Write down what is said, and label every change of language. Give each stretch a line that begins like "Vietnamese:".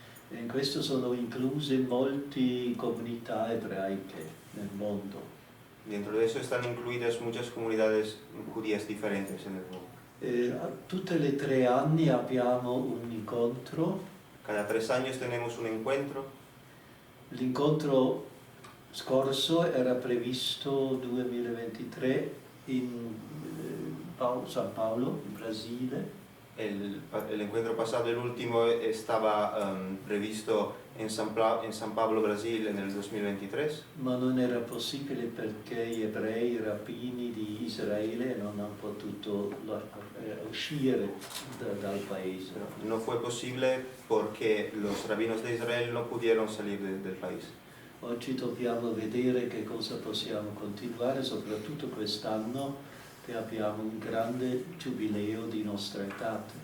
Italian: E in questo sono incluse molte comunità ebraiche nel mondo.
Spanish: Dentro de eso están incluidas muchas comunidades judías diferentes en el mundo.
Italian: Tutte le 3 anni abbiamo un incontro.
Spanish: Cada 3 años tenemos un encuentro.
Italian: L'incontro scorso era previsto 2023 in San Paolo, in Brasile.
Spanish: El encuentro pasado, el último, estaba previsto en San Pablo, Brasil, en el 2023.
Italian: Ma non era possibile perché gli ebrei, i rabbini di Israele non hanno potuto uscire dal paese.
Spanish: No fue posible porque los rabinos de Israel no pudieron salir del país.
Italian: Oggi dobbiamo vedere che cosa possiamo continuare, soprattutto quest'anno che abbiamo un grande giubileo di nostra età.